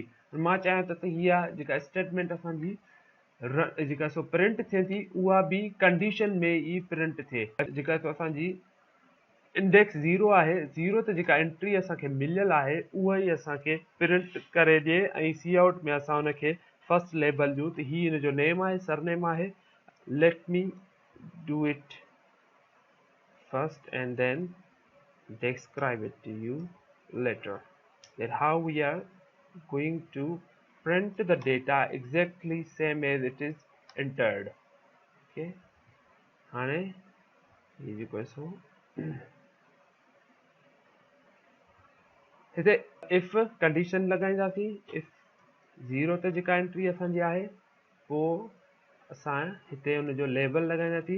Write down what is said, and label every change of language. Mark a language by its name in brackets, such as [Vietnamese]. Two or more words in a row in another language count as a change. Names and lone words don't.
[Sindhi] मां चाहियां त इहा जेका स्टेटमेंट असांजी जेका सो प्रिंट थिए थी उहा बि कंडीशन में ई प्रिंट थिए। जेका सो असांजी इंडेक्स 0 आहे, 0 ते जेका एंट्री असांखे मिलियल आहे उहा ई असांखे प्रिंट करे ॾिए, ऐं सी आउट में असां हुनखे [English] first label [Sindhi] ॾियूं त ही हिन जो नेम आहे, सरनेम आहे। [English] let me do it first and then describe it to you later, that how we are going to print the data exactly same as it is entered. [Sindhi] Okay, हाणे ये जेको सो हिते [English] if condition [Sindhi] लॻाईंदासीं, इफ 0 ते जेका एंट्री असांजी आहे पोइ असां हिते हुनजो लेबल लॻाईंदासीं।